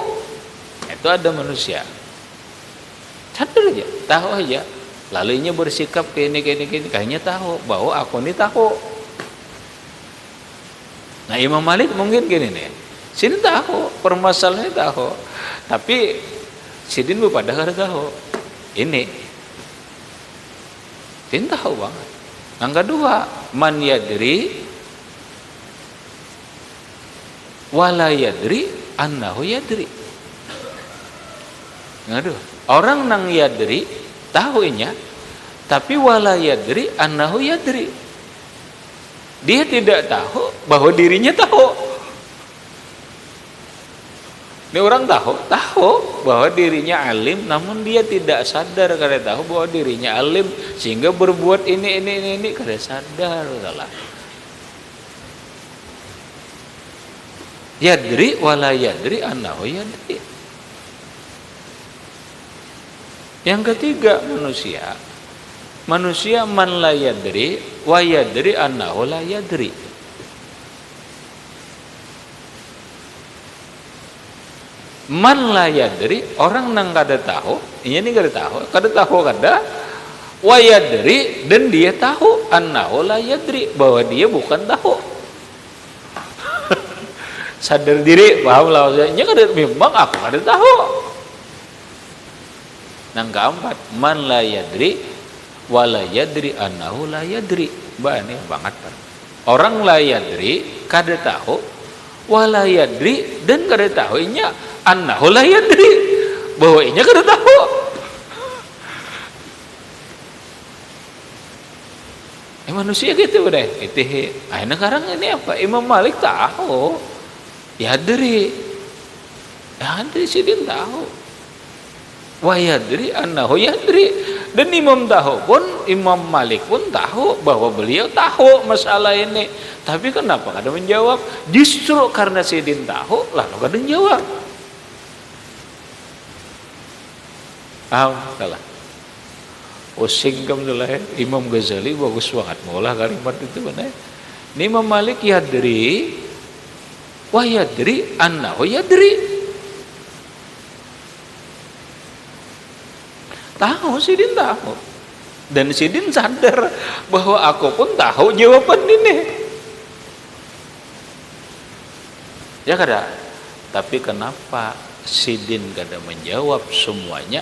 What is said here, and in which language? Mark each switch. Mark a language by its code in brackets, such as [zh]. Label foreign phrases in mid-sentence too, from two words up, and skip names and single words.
[bjn] Itu ada manusia sadar aja, tahu aja, lalu ini bersikap kayak ini, kayaknya tahu bahwa aku ini tahu. Nah Imam Malik mungkin gini nih, sini tahu permasalahannya, tahu, tapi sidin pada kada tahu ini. Sidin tahu banget. Yang kedua, [ar] من يدري ولا يدري أنه يدري. [bjn] Yang kedua, orang nang yadri tahunya, tapi [ar] ولا يدري أنه يدري, [bjn] dia tidak tahu bahwa dirinya tahu. Ini orang tahu bahwa dirinya alim, namun dia tidak sadar kada tahu bahwa dirinya alim, sehingga berbuat ini kada sadar. Salah. [ar] يدري ولا يدري أنه يدري. [bjn] Yang ketiga manusia [ar] من لا يدري ويدري أنه لا يدري. من لا يدري, [bjn] orang nang kada tahu, ini kada tahu kada [ar] ويدري, [bjn] dan dia tahu [ar] أنه لا يدري, [bjn] bahwa dia bukan tahu. Sadar diri, paham lah maksudnya, kada memang aku kada tahu. Nang keempat, [ar] من لا يدري ولا يدري أنه لا يدري. [bjn] Ini banget. Orang [ar] لا يدري [bjn] kada tahu, [ar] ولا يدري, [bjn] dan kada tahu inya [ar] أنه لا يدري, [bjn] bahwa inya kada tahu. Manusia gitu udah. Akhirnya sekarang ini apa? Imam Malik tahu. Yadri. Yadri sih dia tahu. [ar] ويدري أنه يدري. [bjn] Dan Imam Malik pun tahu bahwa beliau tahu masalah ini. Tapi kenapa kada menjawab? Justru karena Sidin tahu lalu kada menjawab. Salah. Pusing kamu lah. Imam Ghazali bagus banget maulah kalimat itu benar. [ar] Imam Malik يدري ويدري أنه يدري. [bjn] Tahu, Sidin tahu. Dan Sidin sadar bahwa aku pun tahu jawaban ini. Ya kada? Tapi kenapa Sidin kada menjawab semuanya?